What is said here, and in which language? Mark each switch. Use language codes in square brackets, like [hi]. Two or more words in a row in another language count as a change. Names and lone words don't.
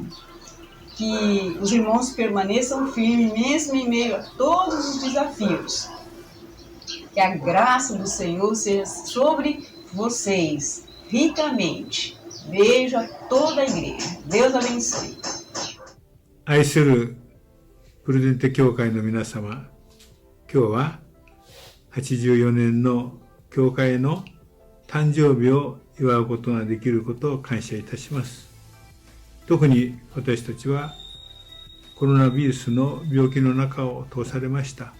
[pt] Que os irmãos permaneçam firmes mesmo em meio a todos os desafios. Que a graça do Senhor seja sobre vocês ricamente. Beijo a toda a igreja. Deus abençoe. [ja] 愛するプルデンテ教会の皆様、今日は84年の教会の誕生日を祝うことができることを感謝いたします。特に私たちはコロナウイルスの病気の中を通されました。